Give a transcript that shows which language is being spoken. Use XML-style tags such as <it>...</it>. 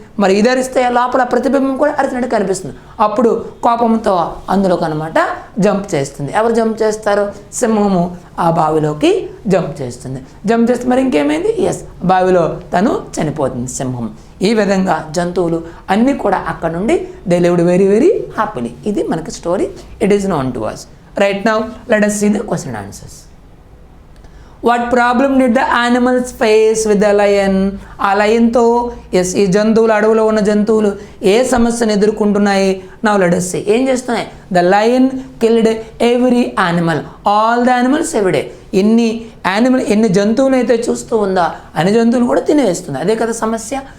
<te>మరి ఇది అరిస్తే లోపల ప్రతిబింబం కూడా అరిచినట్టు కనిపిస్తుంది. అప్పుడు కోపంతో అందులోకి అనమాట జంప్ చేస్తుంది. ఎవరు జంప్ చేస్తారు? సింహము ఆ బావిలోకి జంప్ చేస్తుంది. జంప్ చేస్తే మరి ఇంకేమైంది? బావిలో తను చనిపోతుంది సింహం. ఈ విధంగా జంతువులు అన్నీ కూడా అక్కడ నుండి</te> <en>They lived very very happily.</en> <te>ఇది మనకి story.</te> <en>It is known to us. Right now let us see the question and answers. What problem did the animals face with the lion?</en> <te>ఆ లయన్తో ఈ జంతువులు, అడవులో ఉన్న జంతువులు ఏ సమస్యను ఎదుర్కొంటున్నాయి?</te> <en>Now let us see.</en> <te>ఏం చేస్తున్నాయి?</te> <en>The lion killed every animal, all the animals every day.</en> <te>ఎన్ని జంతువులు అయితే చూస్తూ ఉందా అన్ని జంతువులు కూడా తినేస్తుంది. అదే కదా సమస్య.</te>